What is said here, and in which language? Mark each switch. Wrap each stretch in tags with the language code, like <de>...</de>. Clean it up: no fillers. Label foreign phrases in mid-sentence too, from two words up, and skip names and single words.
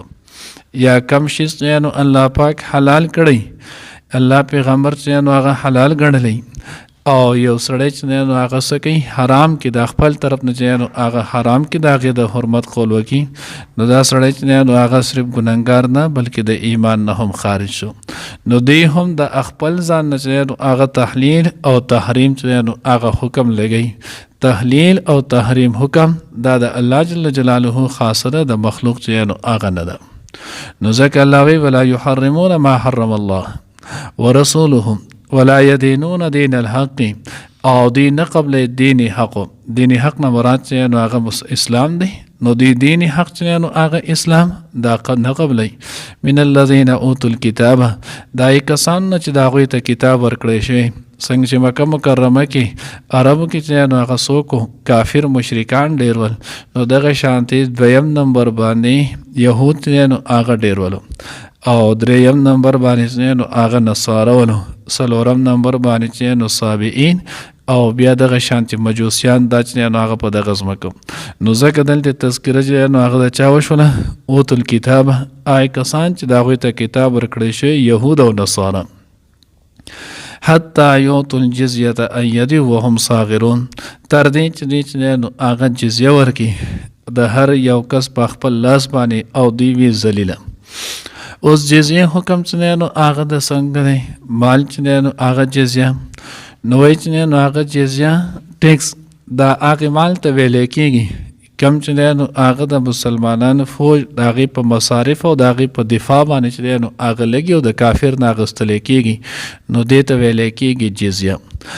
<ps>یا کم شي چې نو الله پاک حلال کړی، الله پیغمبر چې نو هغه حلال ګڼلی او یو سړی چې نو هغه څه کوي حرام کې د خپل طرف نه چې نو هغه حرام کې د هغې د حرمت قول وکړي، نو دا سړی چې نو هغه صرف ګنهګار نه بلکې د ایمان نه هم خارج شو. نو دی هم د خپل ځان نه چې نو هغه تحلیل او تحریم چې نو هغه حکم لګوي. تحلیل او تحریم حکم دا د الله</ps> <ar>جل جلاله</ar> <ps>خاصه ده، د مخلوق چې نو هغه نه ده. نو ځکه الله وی</ps> <ar>ولا یحرمون ما حرم الله ورسوله ولا يدينون دين الحق</ar> <ps>او دی نه قبل دین حق. دین حق نه مراد چې نو هغه اسلام دی، نو دی دین حق چې نو هغه اسلام دا نه قبلی.</ps> <ar>من الذين اوتوا الكتاب</ar> <ps>دا کسان چې دا هغوی ته کتاب ورکړی شوی، څنګه چې مکه مکرمه کې عربو کې چې نو هغه څوک کافر مشرکان ډېر ول، نو دغه شانتي دویم نمبر باندې یهود چې نو هغه ډېر ولو او دریم نمبر باندې چې نو هغه نصارا ولو، څلورم نمبر باندې چې نو صابئین او بیا دغه شانتي مجوسیان دا چې نو هغه په دغه ځمکه. نو ځکه دلته تذکره چې نو هغه د چا وشوله</ps> <ar>اوتل کتاب،</ar> <ps>آی کسان چې د هغوی ته کتاب ورکړی شوی یهود او نصارا،</ps> <ar>حتی یعطوا الجزیة عن ید وهم صاغرون،</ar> <ps>تر دې چې دوی چې نو هغه جزیه ورکړي د هر یو کس په خپل لاس باندې او دوی وي ذلیله. اوس جزیه حکم چې نو هغه د څنګه دی مال چې نو هغه جزیه نو وایي چې نو هغه جزیه ټیکس دا هغې مال ته ویلی کېږي کم چې نو هغه د مسلمانانو فوج د هغې په مصارف او د هغې په دفاع باندې چې نو هغه لګي او د کافر نه اخیستلی کېږي، نو دې ته ویلی کېږي جزیه.</ps>